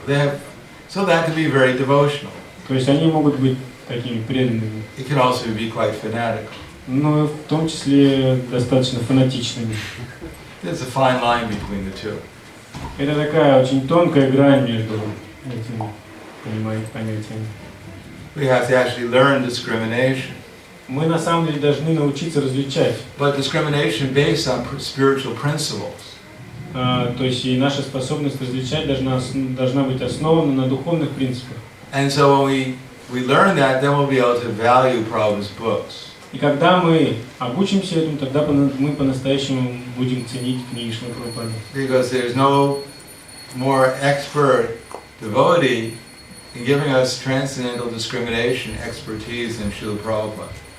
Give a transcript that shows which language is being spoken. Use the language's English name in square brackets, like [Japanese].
[English] They have, so that can be very devotional. [Russian] То есть они могут быть такими преданными, [English] It can also be quite fanatical. [Russian] но в том числе достаточно фанатичными. [English] There's a fine line between the two. [Russian] Это такая очень тонкая грань между этими понятиями. [English] We have to actually learn discrimination. [Russian] Мы на самом деле должны научиться различать. [English] But discrimination based on spiritual principles. [Russian] То есть и наша способность различать должна быть основана на духовных принципах. [English] And so when we learn that, then we'll be able to value Prabhupada's books. [Russian] И когда мы обучимся этому, тогда мы по-настоящему будем ценить книги Шрилы Прабхупады. [English] Because there's no more expert devotee in giving us transcendental discrimination expertise than Srila Prabhupada.